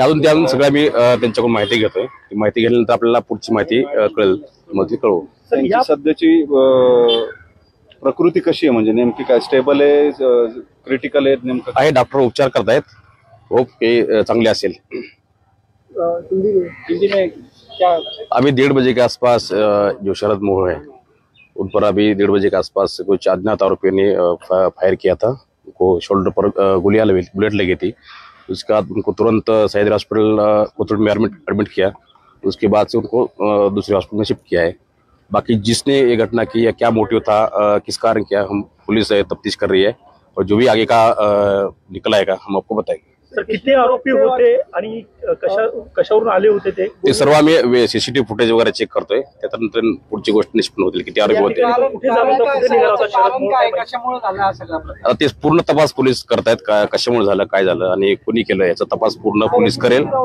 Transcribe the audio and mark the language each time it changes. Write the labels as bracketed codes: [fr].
[mr] अजून सगळ्या मी त्यांच्याकडून माहिती घेतोय। ती माहिती घेतल्यानंतर आपल्याला पुढची माहिती कळेल, मग ती कळवू। सध्याची प्रकृती कशी आहे, म्हणजे नेमकी काय, स्टेबल आहे, क्रिटिकल आहे, नेमकं आहे? डॉक्टर उपचार करतायत, होप हे चांगले असेल। [hi] अभी 1:30 बजे के आसपास जो शरद मोहोळ है उन पर अभी 1:30 बजे के आसपास कुछ अज्ञात आरोपियों ने फायर किया था। उनको शोल्डर पर बुलेट लगी थी। उसके बाद उनको तुरंत सह्याद्री हॉस्पिटल कोथरूड में एडमिट किया। उसके बाद से उनको दूसरे हॉस्पिटल में शिफ्ट किया है। बाकी जिसने ये घटना की या क्या मोटिव था, किस कारण किया, हम पुलिस तफ्तीश कर रही है और जो भी आगे का निकल आएगा हम आपको बताएंगे। [mr] सर, [hi] कितने [mr] आरोपी होते आणि कशावरून आले होते ते सर्व आम्ही सीसीटीव्ही फुटेज वगैरे चेक करतोय, त्यानंतर पुढची गोष्ट निष्पन्न होतील किती आरोपी होते। आता ते पूर्ण तपास पोलीस करतायत, कशामुळे झालं, काय झालं आणि कोणी केलं याचा तपास पूर्ण पोलीस करेल।